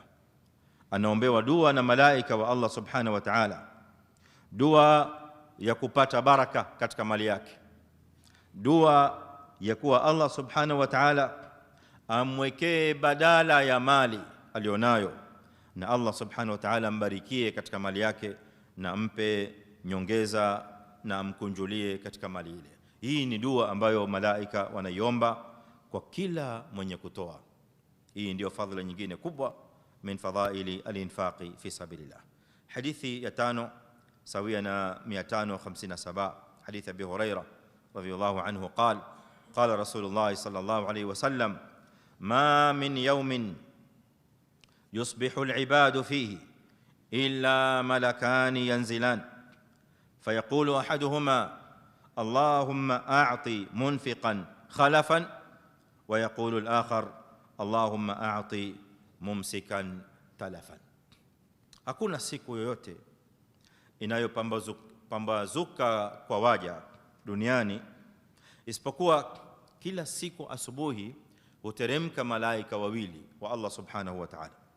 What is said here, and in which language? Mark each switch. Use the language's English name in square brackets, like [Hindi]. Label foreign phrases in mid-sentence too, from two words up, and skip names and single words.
[Swahili] Anaombewa dua na malaika wa Allah [Arabic] سبحانه وتعالى, [Swahili] dua ya kupata baraka katika mali yake, dua ya kuwa Allah [Arabic] سبحانه وتعالى [Swahili] amwekee badala ya mali alionayo, na Allah [Arabic] سبحانه وتعالى [Swahili] ambarikie katika mali yake na ampe nyongeza na amkunjulie katika mali ile. Hii ni dua ambayo malaika wanaiomba kwa kila mwenye kutoa. Hii ndio fadhila nyingine kubwa [Arabic] من فضائل الإنفاق في سبيل الله. [Swahili] Hadithi ya 5 sawia na 557, hadithi [Arabic] أبي هريرة رضي الله عنه قال قال رسول الله صلى الله عليه وسلم ما من يوم يصبح العباد فيه إلا ملكان ينزلان فيقول أحدهما اللهم أعط منفقا خلفا ويقول الآخر اللهم أعط ممسكا تلفا. [Swahili] Hakuna siku yoyote inayopambazuka kwa waja duniani isipokuwa kila siku asubuhi huteremka malaika wawili wa Allah [Arabic] سبحانه وتعالى.